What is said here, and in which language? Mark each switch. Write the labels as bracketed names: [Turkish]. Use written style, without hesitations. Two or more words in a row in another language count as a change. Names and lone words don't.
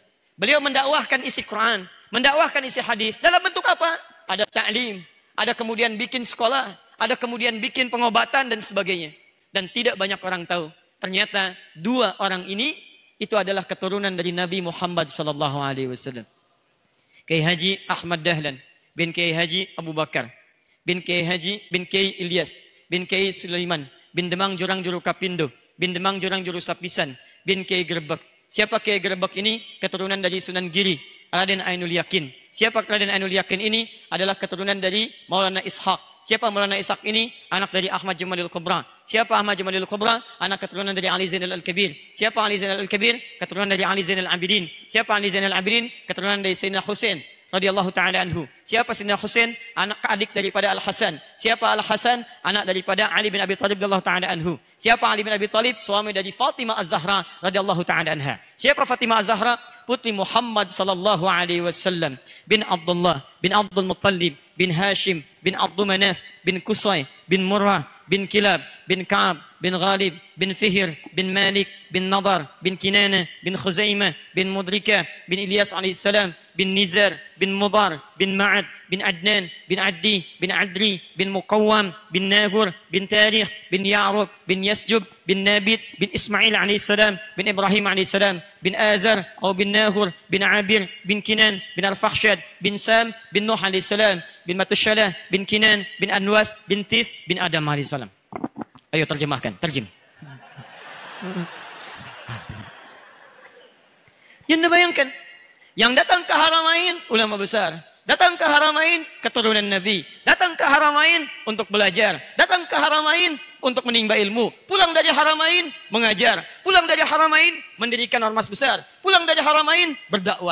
[Indonesian] Beliau mendakwahkan isi Quran, mendakwahkan isi hadis. Dalam bentuk apa? Ada ta'lim, ada kemudian bikin sekolah, ada kemudian bikin pengobatan dan sebagainya. Dan tidak banyak orang tahu. Ternyata dua orang ini itu adalah keturunan dari Nabi Muhammad SAW. Kiai Haji Ahmad Dahlan bin Kiai Haji Abu Bakar bin Kiai Haji bin Kiai Ilyas bin Kiai Sulaiman bin Demang Jurang Juru Kapindo bin Demang Jurang Juru Sapisan bin Kiai Gerbek. Siapa Kiai Gerbek ini? Keturunan dari Sunan Giri, Raden Ainul Yakin. Siapa Raden Ainul Yakin ini? Adalah keturunan dari Maulana Ishaq. Siapa Maulana Ishaq ini? Anak dari Ahmad Jamalil Kubra. Siapa Ahmad Jamalil Kubra? Anak keturunan dari Ali Zainal Al-Kabir. Siapa Ali Zainal Al-Kabir? Keturunan dari Ali Zainal Abidin. Siapa Ali Zainal Abidin? Keturunan dari Sayyidina Husain [Arabic] radhiyallahu taala anhu. [Indonesian] Siapa Sayyidina Husain? Anak adik daripada Al-Hasan. Siapa Al-Hasan? Anak daripada Ali bin Abi Thalib [Arabic] radhiyallahu taala anhu. [Indonesian] Siapa Ali bin Abi Thalib? Suami dari Fatimah Az-Zahra [Arabic] radhiyallahu taala anha. [Indonesian] Siapa Fatimah Az-Zahra? Putri Muhammad [Arabic] sallallahu alaihi wasallam [Indonesian] bin Abdullah bin Abdul Muttalib bin Hashim bin Abdul Manaf bin Qusay bin Murrah bin Kilab bin Ka'ab bin Ghalib bin Fihr bin Malik bin Nadar bin Kinana bin Khuzaimah bin Mudrika bin Ilyas alaihissalam bin Nizar bin Mudar bin Ma'ad bin Adnan bin Addi bin Adri bin Muqawwam bin Nahur bin Tarikh bin Ya'rub bin Yasjub bin Nabit bin Ismail alaihissalam bin Ibrahim alaihissalam bin Azar atau bin Nahur bin Abir bin Kinan bin Al-Fakhshad bin Sam bin Nuh alaihissalam bin Matushalah bin Kinan bin Anwas bin Thith bin Adam alaihissalam. Ayo terjemahkan, terjem. Yang Anda bayangkan, yang datang ke Haramain ulama besar, datang ke Haramain keturunan Nabi, datang ke Haramain untuk belajar, datang ke Haramain untuk menimba ilmu, pulang dari Haramain mengajar, pulang dari Haramain mendirikan ormas besar, pulang dari Haramain berdakwah.